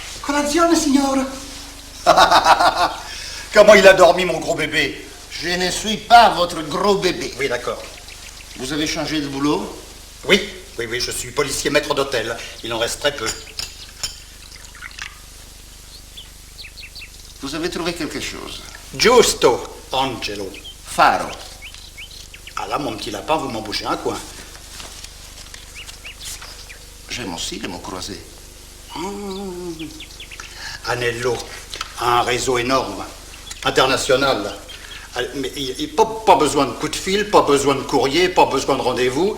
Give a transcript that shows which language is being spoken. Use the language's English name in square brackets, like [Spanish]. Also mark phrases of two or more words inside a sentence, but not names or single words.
[Italian] Colazione, signore. [French] Comment il a dormi, mon gros bébé? Je ne suis pas votre gros bébé. Oui, d'accord. Vous avez changé de boulot? Oui, je suis policier maître d'hôtel. Il en reste très peu. Vous avez trouvé quelque chose? [Italian] Giusto, Angelo. Faro. [French] Ah là, mon petit lapin, vous m'embouchez un coin. J'aime aussi les mots croisés. Anello a un réseau énorme, international. Mais pas besoin de coup de fil, pas besoin de courrier, pas besoin de rendez-vous.